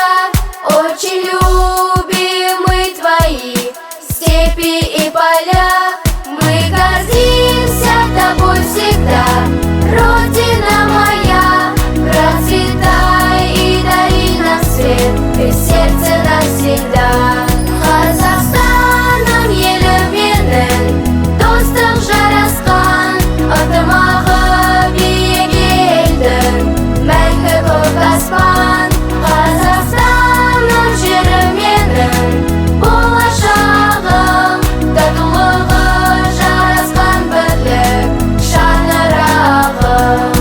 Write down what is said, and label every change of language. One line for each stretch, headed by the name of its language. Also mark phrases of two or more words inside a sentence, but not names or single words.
Russian: Очень любимы твои степи и поля. Мы гордимся тобой всегда, Родина моя. Процветай и дари нам свет, ты в сердце навсегда.
Kazakh: Қазақстаным елім менің, достық жарасқан, ынтымағы биік елдің, мәңгі көк аспан. Қазақстаным жерім менің, болашағым, татулығы жарасқан бірлік шаңырағым.